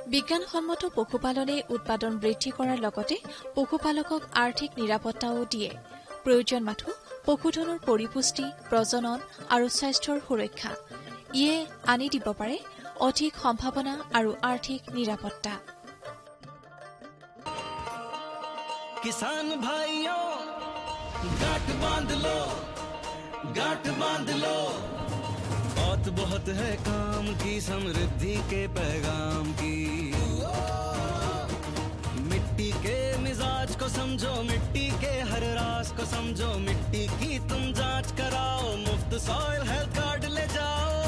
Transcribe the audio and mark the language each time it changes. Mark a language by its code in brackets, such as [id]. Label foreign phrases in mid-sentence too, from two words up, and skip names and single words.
[as] বিজ্ঞানসন্মত পশুপালনে উৎপাদন বৃদ্ধি কৰাৰ লগতে পশুপালকক আৰ্থিক নিৰাপত্তাও দিয়ে। প্ৰয়োজন মাথো পশুধনৰ পৰিপুষ্টি, প্ৰজনন আৰু স্বাস্থ্যৰ সুৰক্ষা। ইয়ে আনি দিব পাৰে অধিক সম্ভাৱনা আৰু আৰ্থিক নিৰাপত্তা। [hi] किसान भाइयों गांठ बांध लो, गांठ बांध लो, बहुत बहुत है काम की, समृद्धि के पैगाम की। मिट्टी के मिजाज को समझो, मिट्टी के हर राज को समझो, मिट्टी की तुम जांच कराओ, मुफ्त सॉइल हेल्थ कार्ड ले जाओ।